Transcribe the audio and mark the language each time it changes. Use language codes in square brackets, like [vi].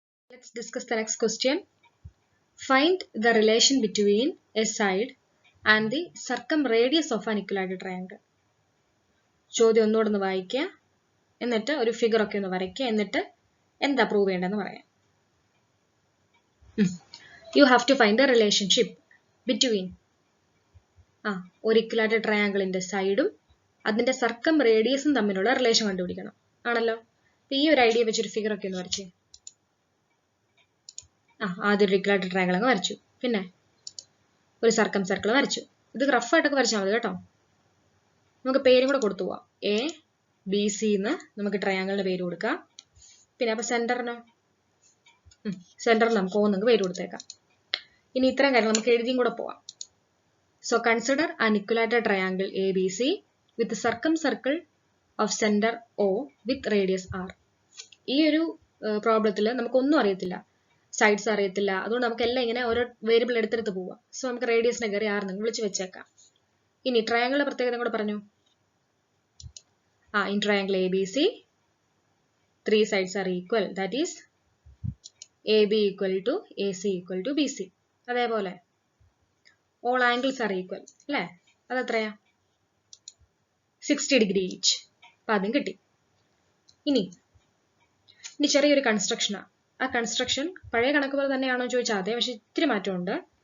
[en] Let's discuss the next question. Find the relation between a side and the circumradius of an equilateral triangle. [ml] ചോദ്യം ഒന്നുകൂടെ വായിക്കുക, എന്നിട്ട് ഒരു figure ഒക്കെ ഒന്ന് വരയ്ക്കുക, എന്നിട്ട് എന്താ പ്രൂവ് ചെയ്യേണ്ടതെന്ന് പറയാം. [en] You have to find the relationship between [ml] ഒരു ഇക്വിലാറ്ററൽ ട്രയാങ്കിളിന്റെ സൈഡും അതിന്റെ സർക്കംറേഡിയസും തമ്മിലുള്ള റിലേഷൻ കണ്ടുപിടിക്കണം ആണല്ലോ. ഈ ഒരു ഐഡിയ വെച്ചൊരു ഫിഗർ ഒക്കെ ഒന്ന് വരച്ചേ. ആദ്യം ഒരു ഇക്വിലാറ്ററൽ ട്രയാങ്കിൾ അങ്ങ് വരച്ചു, പിന്നെ ഒരു സർക്കം സർക്കിൾ വരച്ചു. ഇത് റഫായിട്ടൊക്കെ വരച്ചാൽ മതി കേട്ടോ. നമുക്ക് പേരും കൂടെ കൊടുത്തു പോവാം. എ ബി സി എന്ന് നമുക്ക് ട്രയാങ്കിളിന് പേര് കൊടുക്കാം. പിന്നെ അപ്പൊ സെന്ററിന് നമുക്ക് ഒന്നെങ്കിൽ പേര് കൊടുത്തേക്കാം. ഇനി ഇത്തരം കാര്യങ്ങൾ നമുക്ക് എഴുതിയും കൂടെ പോവാം. [en] So consider an equilateral triangle ABC with a circumcircle of center O with radius R. [ml] ഈ ഒരു പ്രോബ്ലത്തിൽ നമുക്കൊന്നും അറിയത്തില്ല, സൈഡ്സ് അറിയത്തില്ല, അതുകൊണ്ട് നമുക്ക് എല്ലാം ഇങ്ങനെ ഓരോ വേരിയബിൾ എടുത്തെടുത്ത് പോവാം. സോ നമുക്ക് റേഡിയസിനെ കയറി ആർ നിങ്ങൾ വിളിച്ച് വെച്ചേക്കാം. ഇനി ട്രയാങ്കിളിന്റെ പ്രത്യേകത കൂടെ പറഞ്ഞു. [en] In triangle ABC 3 sides are equal, that is AB equal to AC equal to BC. [ml] അതേപോലെ [en] all angles are equal [ml] അല്ലേ, അതെത്രയാ 60 ഡിഗ്രി ഈച്ച്. അപ്പം അതും കിട്ടി. ഇനി ചെറിയൊരു കൺസ്ട്രക്ഷനാണ്. ആ കൺസ്ട്രക്ഷൻ പഴയ കണക്ക് പോലെ തന്നെയാണോ ചോദിച്ചാൽ അതെ, പക്ഷെ ഇത്തിരി മാറ്റമുണ്ട്.